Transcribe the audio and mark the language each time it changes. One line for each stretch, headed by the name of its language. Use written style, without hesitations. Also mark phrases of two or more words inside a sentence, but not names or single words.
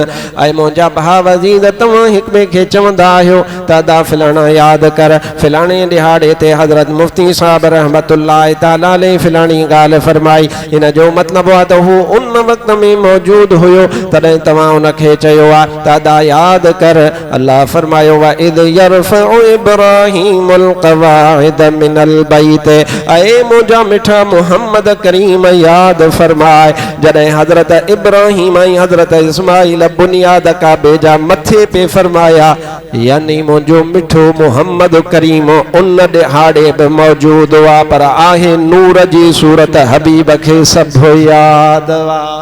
Sindhi: ऐं मुंहिंजा भाउ अज़ीज़ तव्हां हिक ॿिए खे चवंदा आहियो त अदा फलाणा यादि कर फलाणे ॾिहाड़े ते हज़रत मुफ्ती साहब
Arabic: رحمة الله تعالى عليه
Sindhi: फलाणी ॻाल्हि फरमाई। इन जो मतिलबु आहे त हू उन वक़्त में मौजूदु हुयो तॾहिं तव्हां उनखे चयो आहे त अदा यादि कर। अल्लाह फरमायो
Arabic: وإذ يرفع إبراهيم القواعد من البيت.
Sindhi: ऐ मुंहिंजा मिठा मुहम्मद करीम यादि फरमाए जॾहिं हज़रत इब्राहीम ऐं हज़रत इस्माईल बुनियाद काबे जा मथे पे फरमाया यानी मुंहिंजो मिठो मुहम्मद करीम उन ॾिहाड़े बि मौजूदु हुआ पर आहे नूर जी सूरत हबीब खे सभु यादि हुआ।